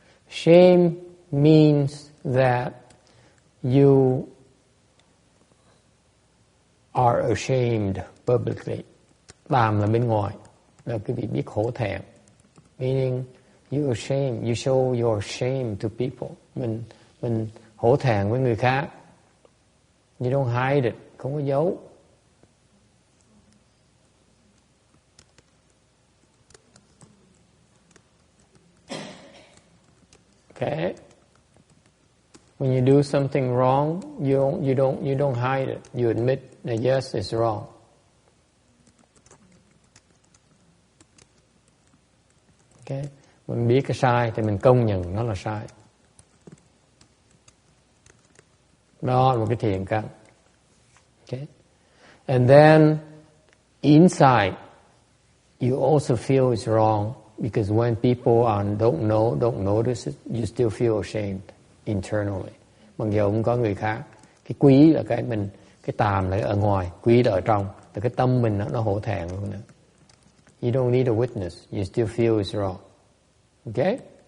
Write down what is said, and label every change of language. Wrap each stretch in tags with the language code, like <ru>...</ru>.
<en>Shame means that you are ashamed publicly.</en> <vi>Tàm là bên ngoài, là cái việc biết hổ thẹn.</vi> <en>Meaning you ashamed, you show your shame to people.</en> <vi>Mình hổ thẹn với người khác.</vi> <en>You don't hide it,</en> <vi>không có giấu.</vi> <en>Okay. When you do something wrong, you don't hide it. You admit that yes, it's wrong. Okay.</en> <vi>Mình biết cái sai thì mình công nhận nó là sai. Đó là một cái thiện căn. Okay.</vi> <en>And then inside, you also feel it's wrong because when people don't notice it, you still feel ashamed internally.</en> <vi>Mặc dù không có người khác, cái quý là cái tàm là ở ngoài, quý là ở trong, thì cái tâm mình nó hổ thẹn luôn nữa.</vi> <en>You don't need a witness, you still feel it's wrong. Okay?</en>